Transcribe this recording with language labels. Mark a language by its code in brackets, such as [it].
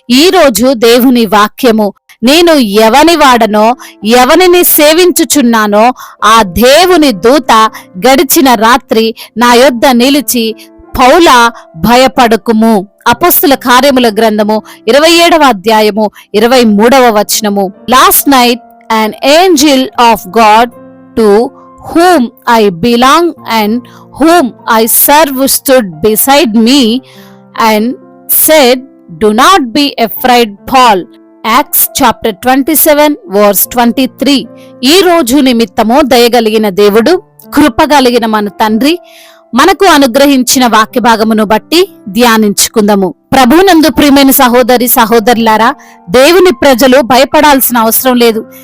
[te] ఈ రోజు దేవుని వాక్యము, నేను ఎవని వాడనో ఎవనిని సేవించుచున్నానో ఆ దేవుని దూత గడిచిన రాత్రి నా యొద్ద నిలిచి, పౌలా భయపడకుము. అపోస్తుల కార్యముల గ్రంథము 27వ అధ్యాయము 23వ వచనము. [en] Last night an angel of God to whom I belong and whom I serve stood beside me and said, "Do not be afraid, Paul." Acts chapter 27 verse 23. [te] ఈ రోజు నిమిత్తము దయగలిగిన దేవుడు, కృపగలిగిన మన తండ్రి మనకు అనుగ్రహించిన వాక్య భాగమును బట్టి ధ్యానించుకుందాము. ప్రభునందు ప్రియమైన సహోదరి సహోదరులారా, దేవుని ప్రజలు భయపడాల్సిన అవసరం లేదు.